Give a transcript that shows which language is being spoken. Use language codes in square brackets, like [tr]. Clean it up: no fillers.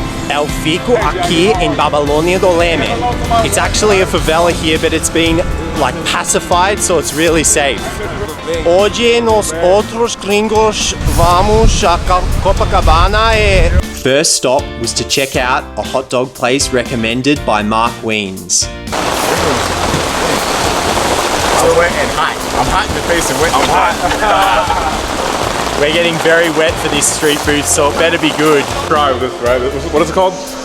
[pt] Eu fico aqui em Babilônia do Leme. [en] It's actually a favela here, but it's been like pacified, so it's really safe. [pt] Hoje nós outros gringos vamos a Copacabana e... [en] First stop was to check out a hot dog place recommended by Mark Weens. I'm wet and hot. I'm hot in the face and wet and hot. We're getting very wet for this street food, so it better be good. Try this, right? What is it called?